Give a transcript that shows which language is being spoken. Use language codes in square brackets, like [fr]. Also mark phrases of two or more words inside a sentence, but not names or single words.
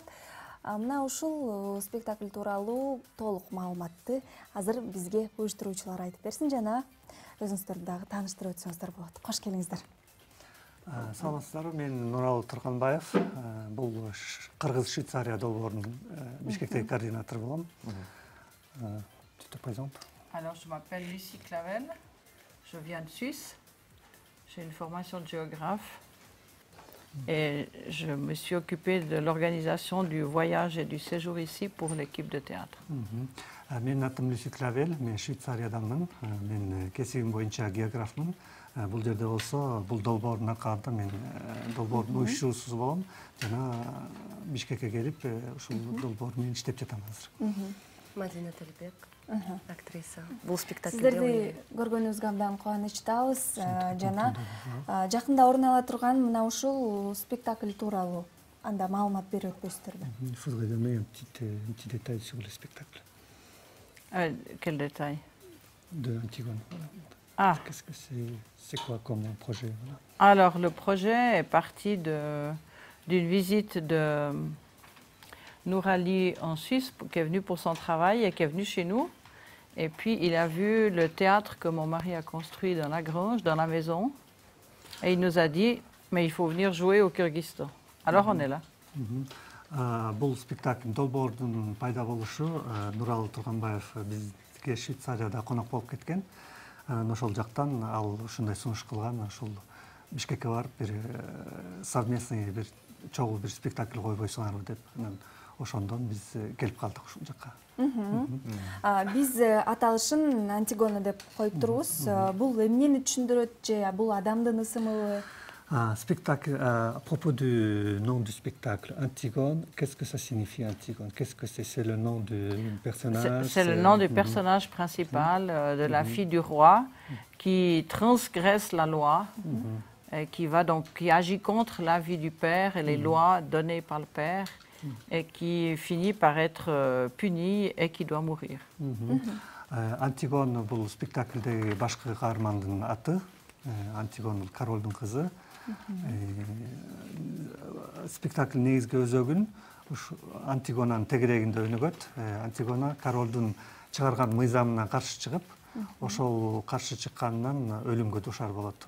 [ky] Мына ушул спектакль тууралуу толук маалыматты азыр бизге уюштуруучулар айтып берсин жана өзүңүздөрдү дагы тааныштырып өтсөңүздөр болот. Кош келиңиздер. Саламатсыздарбы, мен Нурал Турканбаев. Бул Кыргыз-Швейцария долбоорунун Бишкектеги координатору болом. [fr] Alors, je m'appelle Lucie Clavel, je viens de Suisse, j'ai une formation de géographe et je me suis occupée de l'organisation du voyage et du séjour ici pour l'équipe de théâtre. [ky] Мен атым Люси Клавел, мен Швейцариядамын, мен кесибим боюнча географмын. Бул жерде болсо, бул долбоордун аркасында мен долбоордун уюштуруусу болом жана Бишкекке келип, ушул долбоор менен иштеп жатам азыр. Мадина Талибек, актриса. Бул спектакльде Сиздерди көргөнүбүзгө абдан кубанычтабыз жана жакында орун ала турган мына ушул спектакль тууралуу анда маалымат берип өтпөйсүздөрбү? [fr] Il faudrait donner un petit détail sur le spectacle Quel détail? de Antigone. Ah, Qu'est-ce que c'est quoi comme projet? alors le projet est parti d'une visite de Nourali en Suisse, qui est venu pour son travail et qui est venu chez nous. Et puis il a vu le théâtre que mon mari a construit dans la grange, dans la maison. Et il nous a dit, mais il faut venir jouer au Kyrgyzstan. Alors on est là. [ky] Бул спектакль долбоордун пайда болушу Нурал Турканбаев бизге Швейцарияда конок болуп кеткен. Ошол жактан ал ушундай сунуш кылган, ошол Бишкекке барып бир совместный бир чогуу бир спектакль койбойсуңарбы деп. Ошондон биз келип калдык ушул жакка. Биз аталышын Антигона деп коюп турбуз. Бул эмнени түшүндүрөт же бул адамдын ысымыбы? [fr] Spectacle, à propos du nom du spectacle, Antigone, qu'est-ce que ça signifie Antigone? Qu'est-ce que c'est le nom du personnage? C'est le nom du personnage principal, de la fille du roi, qui transgresse la loi, et qui agit contre la vie du père et les lois données par le père, et qui finit par être punie et qui doit mourir. [ky] Antigone, бул спектакльдеги башкы каармандын аты, Антигон королдун кызы. Спектакль негизги өзөгүн Антигонанын тегерегинде өнүгөт. Антигона королдун чыгарган мыйзамына каршы чыгып, ошол каршы чыкканынан өлүмгө душар болот.